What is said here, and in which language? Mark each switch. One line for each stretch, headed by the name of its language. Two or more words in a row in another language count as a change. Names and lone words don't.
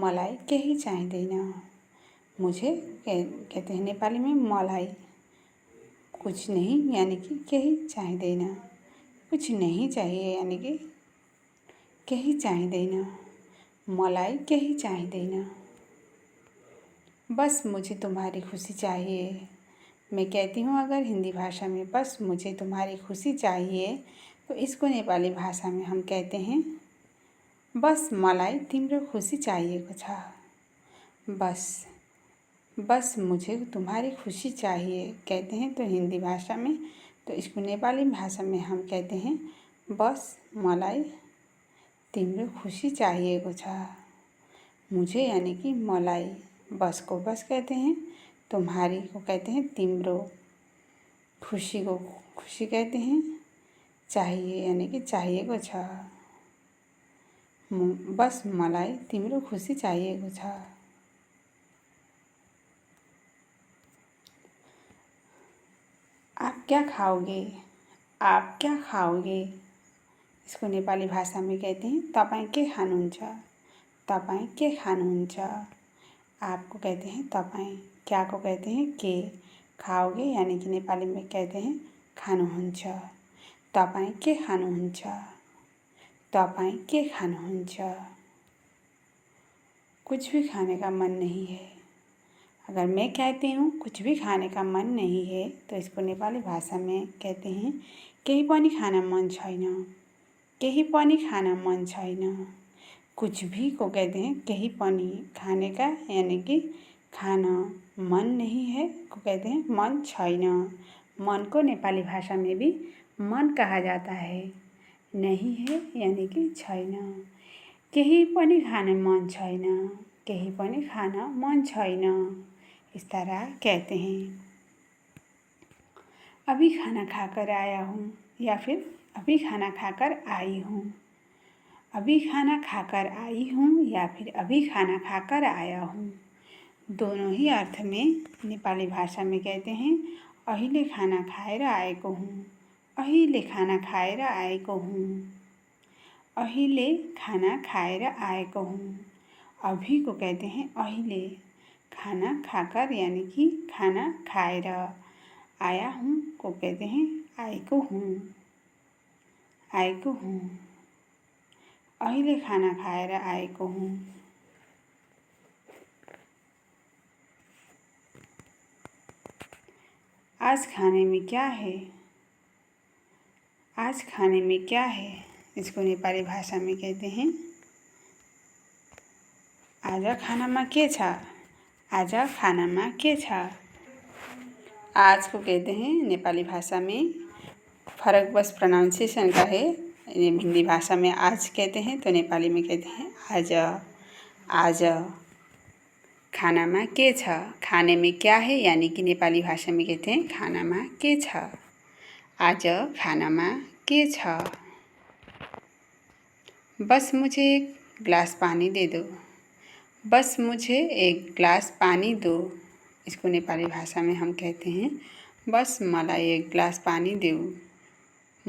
Nepali: मलाई केही चाहिँदैन।
Hindi: मुझे कहते हैं नेपाली में मलाई। कुछ नहीं यानी कि
Nepali: केही चाहिँदैन।
Hindi: कुछ नहीं चाहिए यानी कि
Nepali: केही चाहिँदैन। मलाई केही चाहिँदैन।
Hindi: बस मुझे तुम्हारी खुशी चाहिए। मैं कहती हूँ अगर हिंदी भाषा में बस मुझे तुम्हारी खुशी चाहिए तो इसको नेपाली भाषा में हम कहते हैं
Nepali: बस मलाई तिम्रो खुसी चाहिएको छ।
Hindi: बस मुझे तुम्हारी खुशी चाहिए कहते हैं तो हिंदी भाषा में, तो इसको नेपाली भाषा में हम कहते हैं
Nepali: बस मलाई तिम्रो खुशी चाहिएको छ।
Hindi: मुझे यानी कि मलाई। बस को बस कहते हैं। तुम्हारी को कहते हैं तिम्रो। खुशी को खुशी कहते हैं। चाहिए यानी कि
Nepali: चाहिएको छ। बस मलाई तिम्रो खुशी चाहिएको छ।
Hindi: आप क्या खाओगे? आप क्या खाओगे? इसको नेपाली भाषा में कहते हैं
Nepali: तपाईँ के खानुहुन्छ? तपाईँ के खानुहुन्छ?
Hindi: आपको कहते हैं तपाईँ। क्या को कहते हैं के। खाओगे यानी कि नेपाली में कहते हैं खानुहुन्छ।
Nepali: तपाईँ के खानुहुन्छ? तपाईँ के खानुहुन्छ?
Hindi: कुछ भी खाने का मन नहीं है। अगर मैं कहती हूँ कुछ भी खाने का मन नहीं है तो इसको नेपाली भाषा में कहते हैं
Nepali: केही पनि खान मन छैन। केही पनि खान मन छैन।
Hindi: कुछ भी को कहते हैं
Nepali: केही पनि।
Hindi: खाने का यानी कि खाना। मन नहीं है को कहते हैं
Nepali: मन छैन।
Hindi: मन को नेपाली भाषा में भी मन कहा जाता है। नहीं है यानी कि
Nepali: छैन। केही पनि खान मन छैन। केही पनि खान मन छैन,
Hindi: इस तरह कहते हैं। अभी खाना खाकर आया हूँ या फिर अभी खाना खाकर आई हूँ। अभी खाना खाकर आई हूँ या फिर अभी खाना खाकर आया हूँ। दोनों ही अर्थ में नेपाली भाषा में कहते हैं
Nepali: अहिले खाना खाएर आएको हूँ। अहिले खाना खाएर आएको हूँ। अहिले खाना खाएर आएको हूँ।
Hindi: अभी को कहते हैं अहिले। खाना खाकर यानी कि
Nepali: खाना खाएर।
Hindi: आया हूँ को कहते हैं
Nepali: आएको हूँ। आएको हूँ। अहिले खाना खाएर आएको हूँ।
Hindi: आज खाने में क्या है? आज खाने में क्या है? इसको नेपाली भाषा में कहते हैं
Nepali: आज खानामा के छ? आज खानामा के छ?
Hindi: आज को कहते हैं नेपाली भाषा में, फर्क बस प्रोनाउंसिएशन का है। हिंदी भाषा में आज कहते हैं तो नेपाली में कहते हैं आज।
Nepali: आज खानामा के छ?
Hindi: खाने में क्या है यानी कि नेपाली भाषा में कहते हैं
Nepali: खानामा के छ? आज खानामा के छ?
Hindi: बस मुझे एक गिलास पानी दे दो। बस मुझे एक गिलास पानी दो। इसको नेपाली भाषा में हम कहते हैं
Nepali: बस मलाई एक गिलास पानी देऊ।